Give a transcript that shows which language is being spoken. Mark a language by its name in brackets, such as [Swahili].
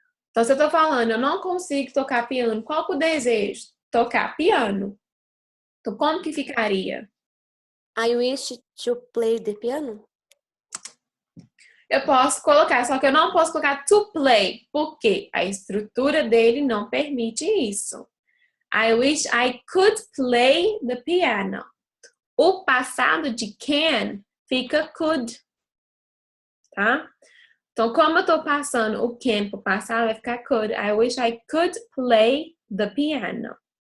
[Portuguese] Então, se eu tô falando, eu não consigo tocar piano, qual que é o desejo? Tocar piano. Então, como que ficaria? [English] I wish to play the piano. [Portuguese] Eu posso colocar, só que eu não posso colocar to play, porque a estrutura dele não permite isso. [English] I wish I could play the piano. [Portuguese] O passado de can fica could, tá? Então, como eu tô passando o can pro passado, vai ficar could. [English] I wish I could play the piano.